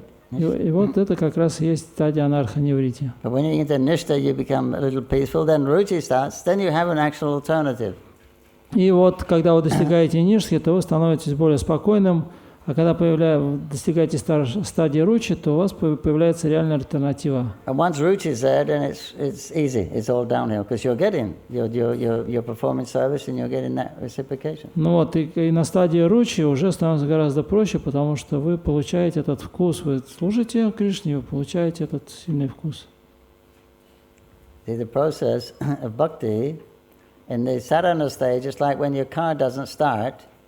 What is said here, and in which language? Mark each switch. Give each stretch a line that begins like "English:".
Russian: И вот это как раз есть стадия анарха-неврити.
English: But when you get to nishta, you become a little peaceful. Then ruchi starts. Then you have an actual alternative.
Russian: И вот когда вы достигаете нишки, то вы становитесь более спокойным, а когда достигаете стадии ручи, то у вас появляется реальная альтернатива.
English: And once ruchi is there, then it's easy. It's all downhill because you're performing service and you're getting that reciprocation.
Russian: Ну вот, и на стадии ручи уже становится гораздо проще, потому что вы получаете этот вкус, вы служите Кришне, вы получаете этот сильный вкус.
English: The process of bhakti in the sadhana stage is like when your car doesn't start.